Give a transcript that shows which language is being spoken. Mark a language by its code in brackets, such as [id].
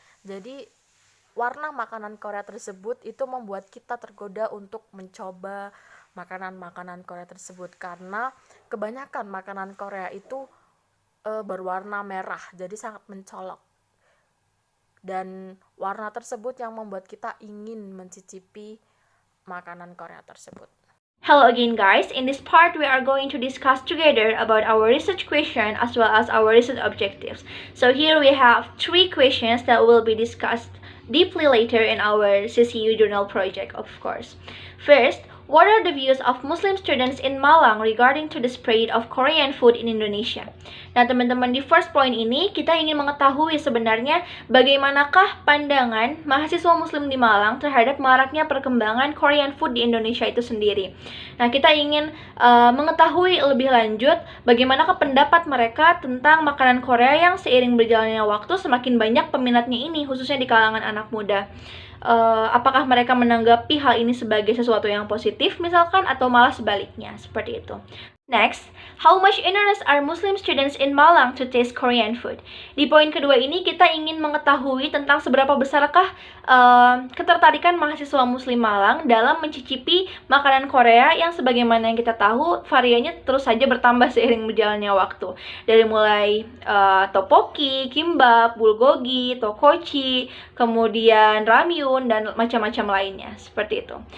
[id] Jadi warna makanan Korea tersebut itu membuat kita tergoda untuk mencoba makanan-makanan Korea tersebut, karena kebanyakan makanan Korea itu berwarna merah, jadi sangat mencolok. Dan warna tersebut yang membuat kita ingin mencicipi makanan Korea tersebut. [en] Hello again guys, in this part we are going to discuss together about our research question as well as our research objectives. So here we have 3 questions that will be discussed deeply later in our CCU journal project, of course. First, what are the views of Muslim students in Malang regarding to the spread of Korean food in Indonesia? [id] Nah teman-teman, di first point ini kita ingin mengetahui sebenarnya bagaimanakah pandangan mahasiswa muslim di Malang terhadap maraknya perkembangan Korean food di Indonesia itu sendiri. Nah kita ingin mengetahui lebih lanjut bagaimanakah pendapat mereka tentang makanan Korea yang seiring berjalannya waktu semakin banyak peminatnya ini, khususnya di kalangan anak muda. Apakah mereka menanggapi hal ini sebagai sesuatu yang positif misalkan, atau malah sebaliknya, seperti itu. [en] Next, how much interest are Muslim students in Malang to taste Korean food? [id] Di poin kedua ini kita ingin mengetahui tentang seberapa besarkah ketertarikan mahasiswa Muslim Malang dalam mencicipi makanan Korea yang sebagaimana yang kita tahu variannya terus saja bertambah seiring berjalannya waktu. Dari mulai tteokbokki, kimbap, bulgogi, tokochi, kemudian ramyun dan macam-macam lainnya, seperti itu.